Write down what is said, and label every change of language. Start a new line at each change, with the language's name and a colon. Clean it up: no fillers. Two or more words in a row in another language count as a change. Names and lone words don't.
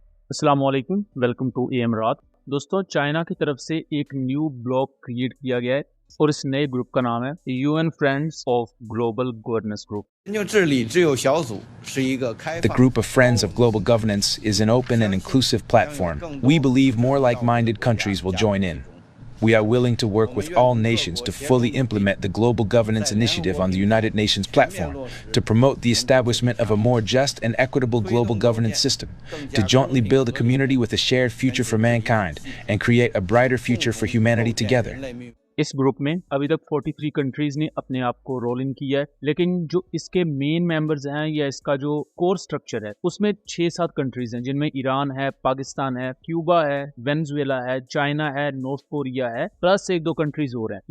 Arabic: السلام عليكم,
English: welcome to
Hindi: एएम रात। दोस्तों, चाइना की तरफ से एक
English: new block create
Hindi: किया गया है और इस नए ग्रुप का नाम है यूएन फ्रेंड्स ऑफ ग्लोबल गवर्नेंस ग्रुप।
Chinese: 全球治理自由小组是一个开
English: The
Chinese: 放、
English: Group of Friends of Global Governance is an open and inclusive platform. We believe more like-minded countries will join in. We are willing to work with all nations to fully implement the Global Governance Initiative on the United Nations platform, to promote the establishment of a more just and equitable global governance system, to jointly build a community with a shared future for mankind, and create a brighter future for humanity together.
Hindi: इस ग्रुप में अभी तक 43 कंट्रीज ने अपने आप को
English: roll in
Hindi: किया है, लेकिन जो इसके
English: main members
Hindi: हैं या इसका जो
English: core structure
Hindi: है उसमें 6-7 कंट्रीज हैं, जिनमें ईरान है, पाकिस्तान है, क्यूबा है, वेनेजुएला है, चाइना है, नॉर्थ कोरिया है, प्लस 1-2 कंट्रीज और हैं।